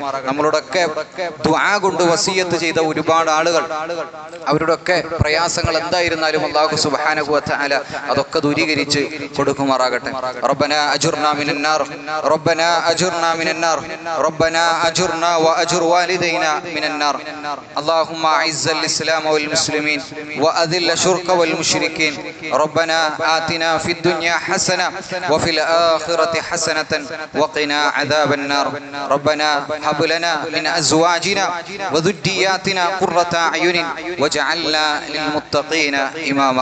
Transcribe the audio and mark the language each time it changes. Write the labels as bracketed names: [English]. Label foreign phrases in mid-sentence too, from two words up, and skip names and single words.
[Malayalam] നമ്മളോടൊക്കെ ദുആ കൊണ്ട് വസിയത്ത് ചെയ്ത ഒരുപാട് ആളുകൾ, അവരുടെ ഒക്കെ പ്രയാസങ്ങൾ എന്തായിരുന്നാലും [Arabic] الله سبحانه وتعالى [Malayalam] അതൊക്കെ ദൂരീകരിച്ച് കൊടുക്കുമാറാകട്ടെ. [Arabic] ربنا أجرنا من النار، ربنا أجرنا من النار، ربنا أجرنا وأجر والدينا من النار. اللهم أعز الإسلام والمسلمين وأذل الشرك والمشركين. ربنا آتنا في الدنيا حسنة وفي الآخرة حسنة وقنا عذاب النار. ربنا هب لنا من أزواجنا وذرياتنا قرة أعين واجعلنا للمتقين إماما.